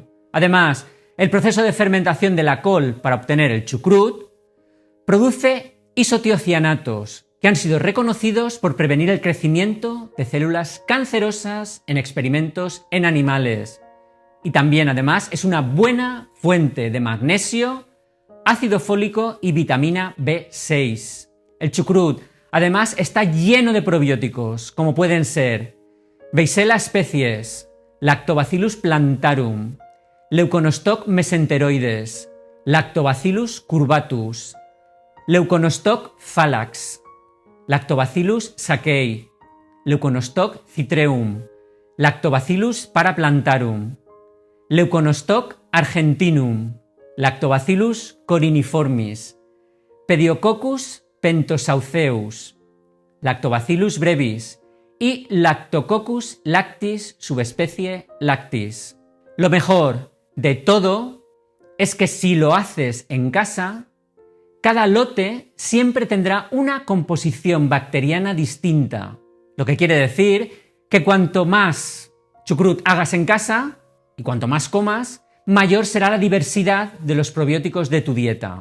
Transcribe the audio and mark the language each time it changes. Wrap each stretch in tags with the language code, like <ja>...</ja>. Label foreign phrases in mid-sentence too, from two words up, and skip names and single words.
<es>Además, el proceso de fermentación de la col para obtener el chucrut produce isotiocianatos, que han sido reconocidos por prevenir el crecimiento de células cancerosas en experimentos en animales. Y también, además, es una buena fuente de magnesio, ácido fólico y vitamina B6. El chucrut, además, está lleno de probióticos, como pueden ser Weissella species, Lactobacillus plantarum, Leuconostoc mesenteroides, Lactobacillus curvatus, Leuconostoc phalax, Lactobacillus sakei, Leuconostoc citreum, Lactobacillus paraplantarum, Leuconostoc argentinum, Lactobacillus coriniformis, Pediococcus pentosauceus, Lactobacillus brevis y Lactococcus lactis subespecie lactis. Lo mejor de todo es que si lo haces en casa, cada lote siempre tendrá una composición bacteriana distinta, lo que quiere decir que cuanto más chucrut hagas en casa y cuanto más comas, mayor será la diversidad de los probióticos de tu dieta.</es>